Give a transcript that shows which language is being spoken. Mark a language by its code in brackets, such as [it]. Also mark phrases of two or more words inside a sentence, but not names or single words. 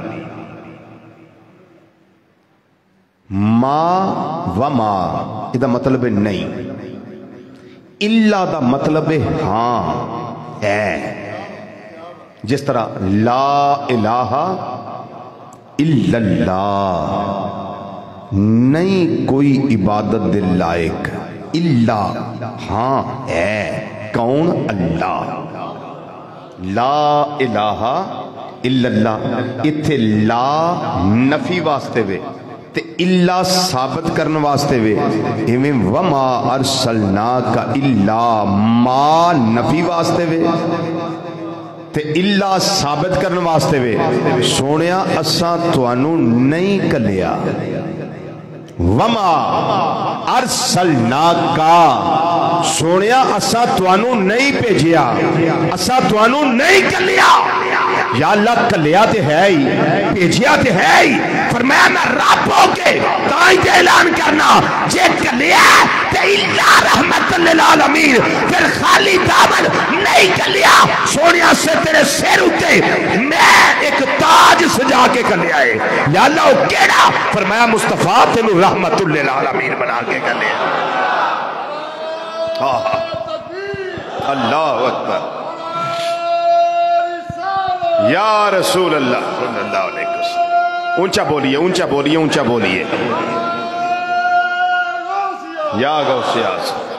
[pa] ما وما یہ مطلب نہیں، الا دا مطلب ہاں ہے، جس طرح [ar] لا الہ الا اللہ، [pa] نہیں کوئی عبادت دے لائق، الا ہاں ہے، کون؟ [ar] اللہ، لا الہ الا اللہ، [pa] اتھے لا نفی واسطے وے تے الا ثابت کرنے واسطے وے، ایویں [ar] وما ارسلناک الا ما [pa] نفی واسطے وے تے الا ثابت کرنے واسطے وے۔ سونیا اساں توانوں نہیں کلیا، [ar] وما ارسلناک، [pa] سونیا اساں توانوں نہیں بھیجیا، اساں توانوں نہیں کلیا۔ یا اللہ کلیا تے ہے ہی، بھیجیا تے ہے ہی، فرمایا میں رب ہو کے تائیں تے اعلان کرنا جے کلیا تے [ar] الا رحمت للعالمین، [pa] پھر خالی دامن نہیں کلیا، سونیا سے تیرے سر اتے میں ایک تاج سجا کے کلیا ہے۔ یا اللہ وہ کیڑا؟ فرمایا مصطفیٰ تینو [ar] رحمت للعالمین [pa] بنا کے کلیا۔ [ar] اللہ اکبر، یا رسول اللہ صلی اللہ علیہ وسلم، [pa] اونچا بولیے، اونچا بولیے، اونچا بولیے، [ar] یا غوث اعظم۔